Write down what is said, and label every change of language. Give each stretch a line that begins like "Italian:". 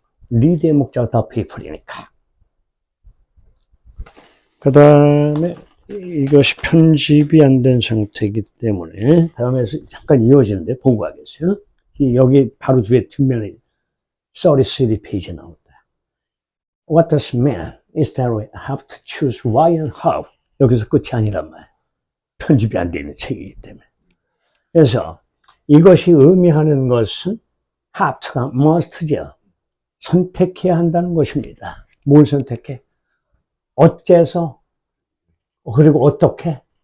Korean: 리드의 목자가 더 people이니까. 그 다음에 이것이 편집이 안 된 상태이기 때문에 다음에서 잠깐 이어지는데 보고 가겠어요. 여기 바로 뒤에 뒷면에 33페이지에 나온다.
English: What does mean is that we have to choose why and how.
Korean: 여기서 끝이 아니란 말이에요. 편집이 안 되는 책이기 때문에. 그래서 이것이 의미하는 것은 have-가 must죠. 선택해야 한다는 것입니다. 뭘 선택해? 어째서? 그리고 어떻게?